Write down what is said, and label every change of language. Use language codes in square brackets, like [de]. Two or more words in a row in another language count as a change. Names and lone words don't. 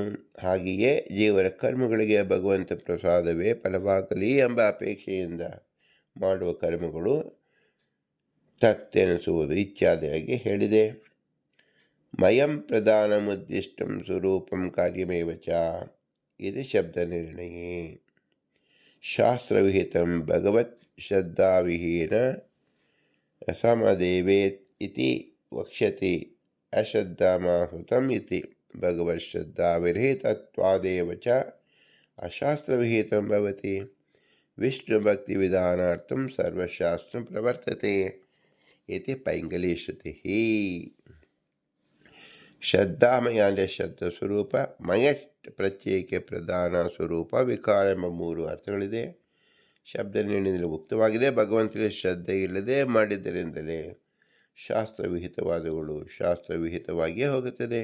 [kn] ಹಾಗೆಯೇ ಜೀವರ ಕರ್ಮಗಳಿಗೆ ಭಗವಂತ ಪ್ರಸಾದವೇ ಫಲವಾಗಲಿ ಎಂಬ ಅಪೇಕ್ಷೆಯಿಂದ ಮಾಡುವ ಕರ್ಮಗಳು ತತ್ತೆನಿಸುವುದು ಇತ್ಯಾದಿಯಾಗಿ ಹೇಳಿದೆ. [sa] ಮಯಂ ಪ್ರಧಾನಮುದ್ದಿಷ್ಟಂ ಸ್ವರೂಪಂ ಕಾರ್ಯಮೇವ ಚ ಇದು ಶಬ್ದ ನಿರ್ಣಯೇ. ಶಾಸ್ತ್ರವಿಹಿತಂ ಭಗವತ್ ಶ್ರದ್ಧಾವಿಹೀನ ಸಮದೇವೇತ್ ಇತಿ ವಕ್ಷ್ಯತಿ ಅಶ್ರದ್ಧಾಮಾಹುತಂ ಇತಿ. ಭಗವತ್ ಶ್ರದ್ಧಾವಿರಹಿತತ್ವಾದೇವ ಚ ಅಶಾಸ್ತ್ರವಿಹಿತಂ ಭವತಿ. ವಿಷ್ಣುಭಕ್ತಿವಿಧಾನಾರ್ಥಂ ಸರ್ವಶಾಸ್ತ್ರಂ ಪ್ರವರ್ತತೆ ಇತಿ ಪೈಂಗಲಿ ಶ್ರುತಿಃ. [kn] ಶ್ರದ್ಧಾಮಯ ಅಂದರೆ ಶ್ರದ್ಧ ಸ್ವರೂಪ, ಮಯ ಪ್ರತ್ಯೇಕ ಪ್ರಧಾನ ಸ್ವರೂಪ, ವಿಕಾರ ಎಂಬ 3 ಅರ್ಥಗಳಿದೆ. ಶಬ್ದ ನಿರ್ಣಯದಲ್ಲಿ ಮುಕ್ತವಾಗಿದೆ. ಭಗವಂತನಿಗೆ ಶ್ರದ್ಧೆ ಇಲ್ಲದೆ ಮಾಡಿದ್ದರಿಂದಲೇ ಶಾಸ್ತ್ರವಿಹಿತವಾದಗಳು ಶಾಸ್ತ್ರವಿಹಿತವಾಗಿಯೇ ಹೋಗುತ್ತದೆ.